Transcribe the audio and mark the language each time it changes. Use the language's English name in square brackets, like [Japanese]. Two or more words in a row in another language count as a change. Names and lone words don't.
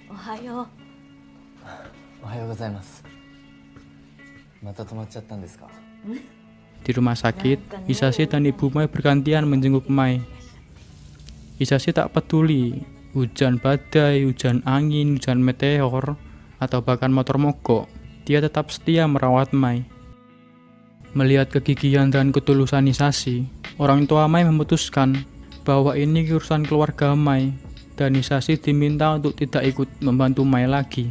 [Japanese] はよう。おはようございます。また泊まっちゃったんですか？ [Indonesian] Di rumah sakit, Hisashi dan Ibu Mai bergantian menjenguk Mai. Hisashi tak peduli hujan badai, hujan angin, hujan meteor, atau bahkan motor mogok. Dia tetap setia merawat Mai. Melihat kegigihan dan ketulusan Hisashi, orang tua Mai memutuskan bahwa ini urusan keluarga Mai, dan Hisashi diminta untuk tidak ikut membantu Mai lagi.